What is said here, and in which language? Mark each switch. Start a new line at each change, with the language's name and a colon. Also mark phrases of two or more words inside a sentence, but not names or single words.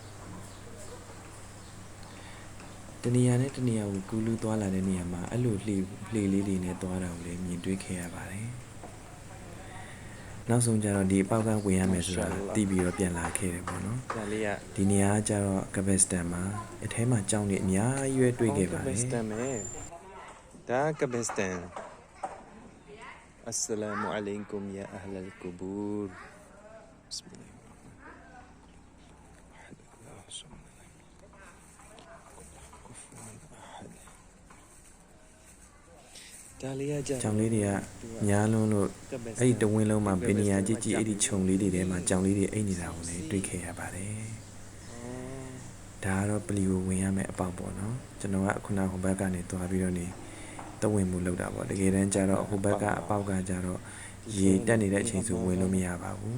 Burmese: တနေရာနဲ့တနေရာကိုကူးလူးသွားလာတဲ့နေရာမှာအဲ့လိုလှေလေးတွေနဲ့သွားတာကိုလည်းမြင်တွေ့ခဲ့ရပါတယ်နောက်ဆုံးကျတော့ဒီအပေါက်ကဝင်ရမယ်ဆိုတာသိပြီးတော့ပြန်လာခဲ့တယ်ပေါ့နော် ဒါလေးက ဒီနေရာကကျတော့ကဘက်စတန်မှာအထဲမှာကြောင်းနေအများကြီးရွေးတွေ့ခဲ့ပါတယ် ကဘက်စတန်ပဲဒါကဘက်စတန်
Arabic: السلام عليكم يا أهل القبور بسم الله
Burmese: ဒါလေးကကြော င်လေးတွေကညားလုံးလို့အဲ့ဒီတဝင်းလုံးမှာဘယ်နေရာကြည့်ကြည့်အဲ့ဒီခြုံလေးတွေထဲမှာကြောင်လေးတွေအိတ်နေတာကိုလည်းတွေ့ခဲ့ရပါတယ်ဒါကတော့ပလီကိုဝင်ရမယ်အပေါက်ပေါ့နော်ကျွန်တော်ကခုနဟိုဘက်ကနေသွားပြီးတော့နေတဝင်းမှုလောက်တာပေါ့တကယ်တမ်းကျတော့ဟိုဘက်ကအပေါက်ကကျတော့ရေတက်နေတဲ့အချိန်ဆိုဝင်လို့မရပါဘူး